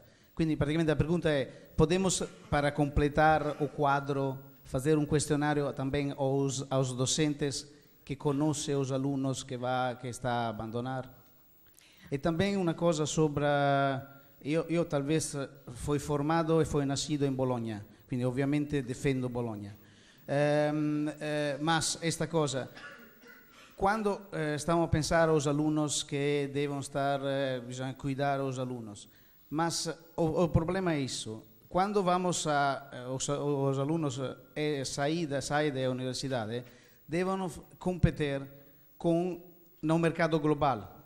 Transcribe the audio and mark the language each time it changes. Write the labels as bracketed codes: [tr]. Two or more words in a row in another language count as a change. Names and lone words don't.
[it] Quindi, praticamente, [pt] a pergunta é, podemos, para completar o quadro, fazer um questionário também aos docentes que conhecem os alunos que está a abandonar? E também uma coisa sobre io talvez fui formato e fui nascido in Bologna, [it] quindi ovviamente difendo Bologna. [pt] Mas esta cosa, [it] quando stiamo a pensare [pt] aos alunos que devono estar, bisogna cuidar aos alunos, mas o problema é isso. Quando vamos os alunos saem da universidade, devono competir no mercado global.